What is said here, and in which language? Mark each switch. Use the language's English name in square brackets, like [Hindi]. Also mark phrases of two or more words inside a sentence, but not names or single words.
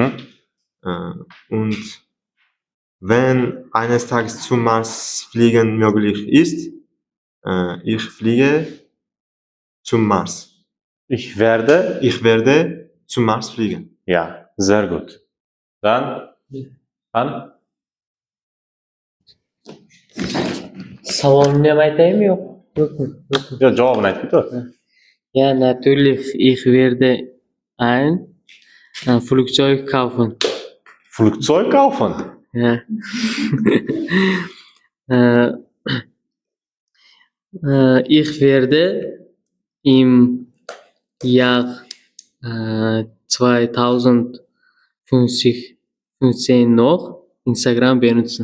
[German] Und wenn eines Tages zum Mars fliegen möglich ist, ich fliege zum Mars. Ich werde, Ich werde zum Mars fliegen. ja, sehr gut. Dann, [Uzbek] Savolni ham aytaymi yo'q? Yo'qmi? ja, javobini aytib ketur. [German] Ja, natürlich, ich werde ein Flugzeug kaufen. Flugzeug kaufen. Ja. Äh, Ich werde im Jahr 2015 noch Instagram benutzen.